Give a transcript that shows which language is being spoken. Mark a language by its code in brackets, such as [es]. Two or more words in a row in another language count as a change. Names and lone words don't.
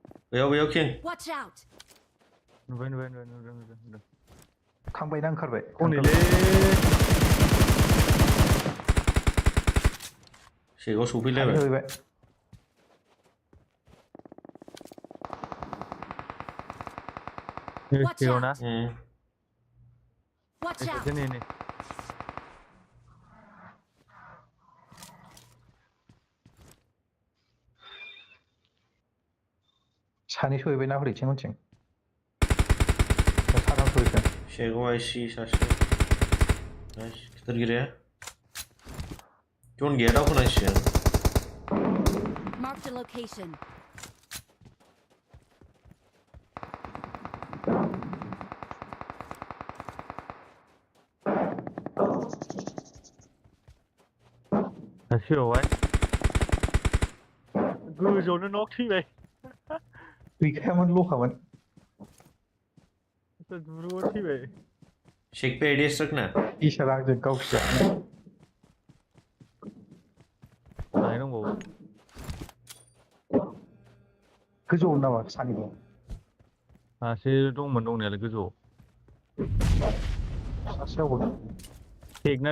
[brx] बैयाव किं [en] Watch out! [brx] नुबाय थांबायना ओंखारबाय हनैलै शेकआव सौफैलायबाय थांबाय [en] Watch [brx] शेकआव [en] out! [brx] ना [en] Watch out! [brx] नै सानै सहैबायना हरैथिं उनथिं साथाम सहैखो शेकआव आइसि सासे नाइस गिदिर गिराया जन गैया दावखोनांसिगोन [en] Marked a location. [brx] सासेयावहाय गोजौआवनो नक थैबाय गैखायामोन ल'खामोन दुरुङाव थैबाय [hi] शेक पे आइडिया रखना [brx] इसारा आंजों गावसिया सानै दंबावो गोजौआव नामा सानैबो सासे दंमोन दंनायालाय गोजौआव सासेयावबो शेकना